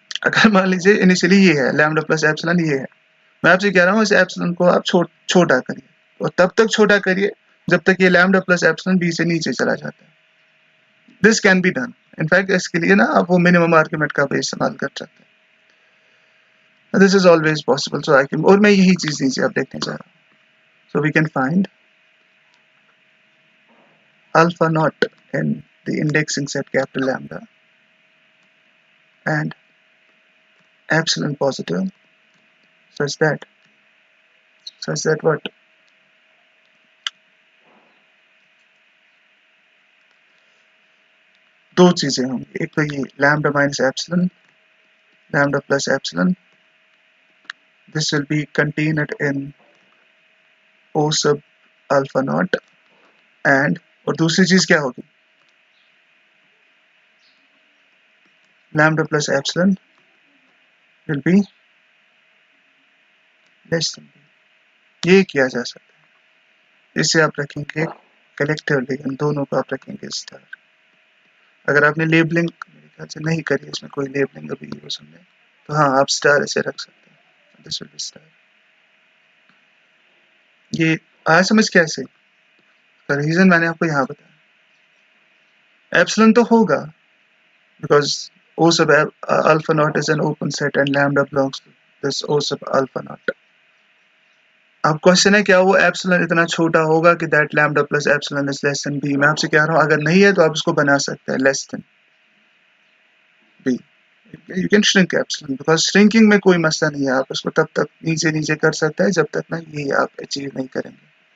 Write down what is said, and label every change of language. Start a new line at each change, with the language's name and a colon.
Hindi: अगर मान लीजिए इनिशियली ये है lambda plus epsilon, ये है, मैं आपसे कह रहा हूँ इस epsilon को आप छोटा करिए, और तब तक छोटा करिए जब तक ये lambda plus epsilon b से नीचे चला जाता है।
English: This can be done.
Hindi: In fact इसके लिए ना आप वो मिनिमम आर्गुमेंट का भी इस्तेमाल कर सकते हैं।
English: This is always possible, so I can,
Hindi: और मैं यही चीज नीचे आप देखने जा रहा हूँ।
English: So we can find alpha naught in the indexing set capital lambda and epsilon positive such that what
Hindi: दो चीजें होंगी, एक तो ये
English: lambda minus epsilon, lambda plus epsilon, this will be contained in O sub alpha naught, and
Hindi: और दूसरी चीज क्या होगी,
English: lambda plus epsilon will be less than b।
Hindi: ये किया जा सकता है, इसे आप रखेंगे कलेक्टिवली, इन दोनों को आप रखेंगे स्टार। अगर आपने लेबलिंग मेरे ख्याल से नहीं करी, इसमें कोई लेबलिंग अभी यूज हमने, तो हाँ आप स्टार ऐसे रख सकते हैं,
English: This will be star.
Hindi: ये आया समझ कैसे? रीजन मैंने आपको यहाँ बताया, एप्सिलॉन तो होगा because
English: O sub alpha naught is an open set and lambda belongs to this O sub alpha naught।
Hindi: अब क्वेश्चन है क्या वो एप्सिलॉन इतना छोटा होगा कि
English: That lambda plus epsilon is less than B?
Hindi: मैं आपसे कह रहा हूँ अगर नहीं है तो आप इसको बना सकते हैं less than B,
English: you can shrink epsilon,
Hindi: because shrinking में कोई मसला नहीं है, आप इसको तब तक नीचे कर सकते हैं जब तक ना ये आप अचीव नहीं करेंगे।